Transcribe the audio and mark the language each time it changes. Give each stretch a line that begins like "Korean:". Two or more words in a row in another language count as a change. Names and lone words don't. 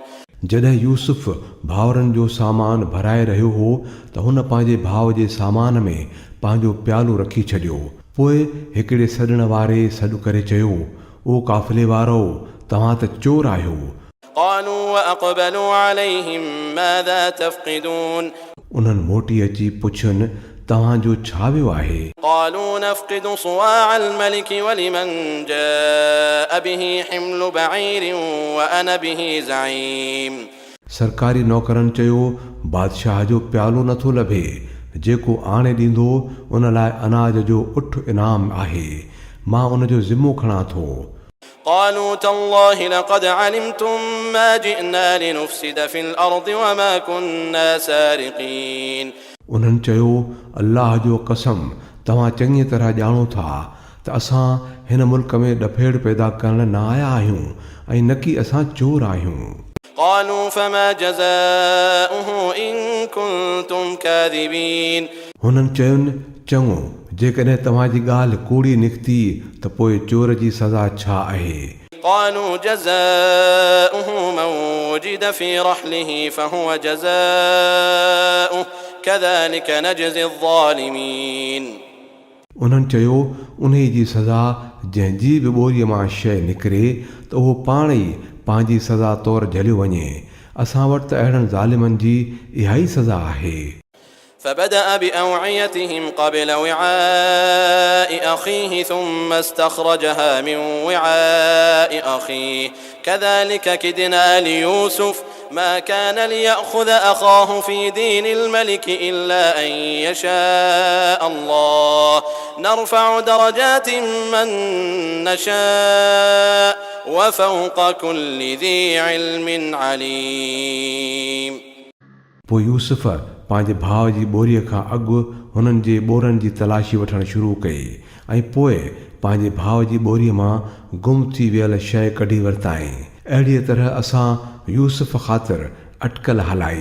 Sindhi: जॾहिं यूसुफ भाउरनि जो सामान भराए रहियो हो त हुन पंहिंजे भाउ जे सामान में पंहिंजो प्यालो रखी छॾियो. पोइ हिकिड़े सॾण वारे सॾु करे चयो, ओ काफ़िले वारो, तव्हां त चोर आहियो.
Arabic: قالوا وأقبلوا عليهم ماذا تفقدون.
Sindhi: उन्हनि मोटी अची पुछियुनि, तव्हांजो छा वियो आहे?
Arabic: قالوا نفقد صواع الملك ولمن جاء به حمل بعير وأنا به زعيم.
Sindhi: सरकारी नौकरनि चयो, बादशाह जो प्यालो नथो लभे, जेको आणे ॾींदो उन लाइ अनाज जो उठ इनाम आहे, मां उन जो ज़िम्मो खणां थो.
Arabic: قالوا تالله لقد علمتم ما جئنا لنفسد في الأرض وما كنا سارقين.
Sindhi: उन्हनि चयो, अल्लाह जो कसम, तव्हां चङी तरह ॼाणो था त असां हिन मुल्क में ॾफेड़ पैदा करण न आया आहियूं ऐं न की असां चोर आहियूं.
Arabic: قالوا فما جزاؤه إن كنتم كاذبين.
Sindhi: हुननि चयुनि, चङो, जेकॾहिं तव्हांजी ॻाल्हि कूड़ी निकिती त पोइ चोर जी सज़ा छा आहे?
Arabic: قالوا جزاؤه من وجد في رحله فهو جزاؤه كذلك نجزي الظالمين.
Sindhi: उन्हनि चयो, उन जी सज़ा जंहिंजी बि ॿोरीअ मां शइ निकिरे त उहो पाण ई पंहिंजी सज़ा तौरु झलियो वञे. असां वटि त अहिड़नि ज़ालिमनि जी इहा ई सज़ा आहे.
Arabic: فبدأ بأوعيتهم قبل وعاء أخيه ثم استخرجها من وعاء أخيه كذلك كدنا ليوسف ما كان ليأخذ أخاه في دين الملك إلا أن يشاء الله نرفع درجات من نشاء وفوق كل ذي علم عليم.
Sindhi: पोइ यूसुफ पंहिंजे भाउ जी ॿोरीअ खां अॻु हुननि जे ॿोरनि जी तलाशी वठणु शुरू कई ऐं पोइ पंहिंजे भाउ जी ॿोरीअ मां गुम थी वियल शइ कढी वरिताईं. अहिड़ीअ तरह असां यूसुफ ख़ातिर अटकल हलाई.